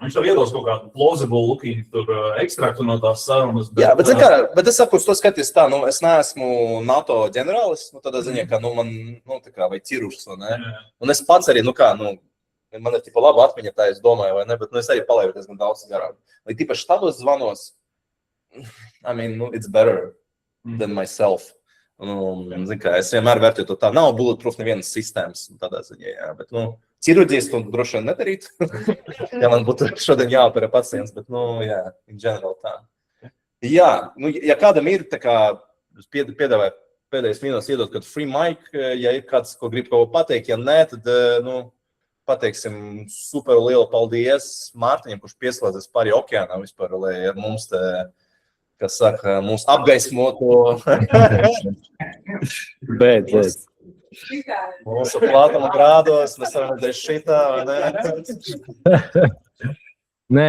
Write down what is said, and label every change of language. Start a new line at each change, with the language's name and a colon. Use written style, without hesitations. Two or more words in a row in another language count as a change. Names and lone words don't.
Latvian: Viņš tev iedos kaut kādu
English: plausible looking
Latvian: ekstraktu no tās sarunas. Jā, bet es saku, to skaties tā, es neesmu NATO ģenerālis, tādā ziņā, ka man, tā kā, vai ķirurgs, vai ne. Un es pats arī, man ir tipa laba atmiņa, tā es domāju, vai ne, bet es arī palaidu diezgan daudz garām. Lai tipaši tādos zvanos,
English: it's better than myself.
Latvian: Es vienmēr vērtēju to tā, nav bulletproof nevienas sistēmas tādā ziņā, jā, bet, ķirurģijas to droši vien nedarīt, ja man būtu šodien jāoperē pacients, bet, jā,
English: in general
Latvian: tā. Jā, ja kādam ir, tā kā, piedāvāju pēdējais minūtes iedot kādu
English: free mic,
Latvian: ja ir kāds, ko grib kaut ko pateikt, ja nē, tad, pateiksim super lielu paldies Mārtiņam, kurš pieslēdzies pāri okeānā vispār, lai ar mums te, kas saka, mūs apgaismoto. Bet. Mūsu plātuma grādos, mēs varam redzēt šitā, vai ne?